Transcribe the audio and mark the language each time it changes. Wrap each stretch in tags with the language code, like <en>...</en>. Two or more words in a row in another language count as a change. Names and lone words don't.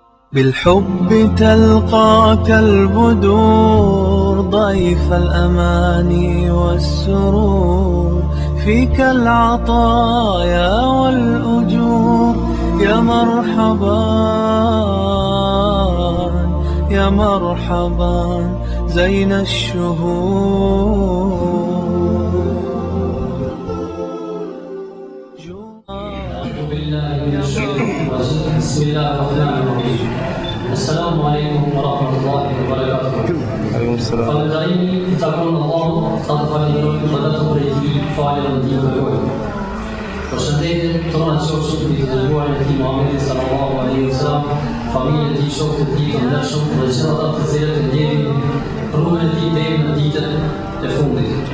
<ar>بالحب تلقاك البدور ضيف الأماني والسرور فيك العطايا والأجور يا مرحبا يا مرحبا زين الشهور. بسم الله الرحمن الرحيم. السلام عليكم ورحمة الله وبركاته. عليكم السلام.</ar> <sq>Falënderimi I takon Allahut, sa të falenderojmë për atë për ti falën e Tij të gojë. Përshëndetje tona qofshin mbi të dërguarin e Tij Muhamedit</sq> <ar>صلى الله عليه وسلم,</ar> <sq>familjen e Tij, shokët e Tij të ndershëm dhe gjithë ata të cilët e ndjekin rrugën e Tij deri në ditën e fundit.</sq>